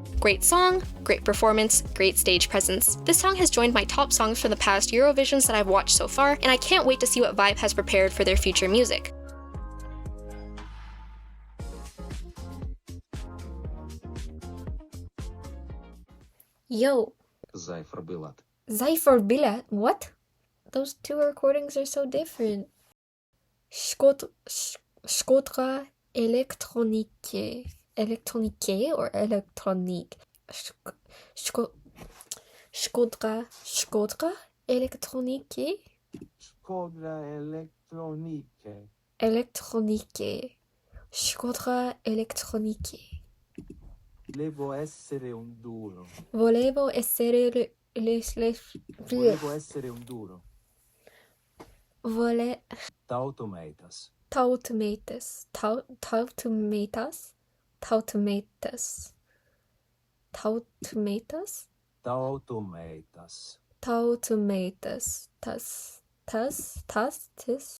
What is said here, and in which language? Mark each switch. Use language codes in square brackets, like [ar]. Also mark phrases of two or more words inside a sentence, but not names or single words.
[en] Great song, great performance, great stage presence. This song has joined my top songs for the past Eurovisions that I've watched so far, and I can't wait to see what Vibe has prepared for their future music. Yo. Zifferblatt? What? Those two recordings are so different. Shkodra Elektronike. Elektronike or electronique? Shkodra Elektronike? Shkodra elektronike. Elektronike. Shkodra Elektronike. Volevo essere un duro. Volevo essere Volevo essere un duro. Tautomatas. Tautomatas. Tautomatas. Tautomatas. Tautomatas. Tautomatas. Tautomatas. Tas.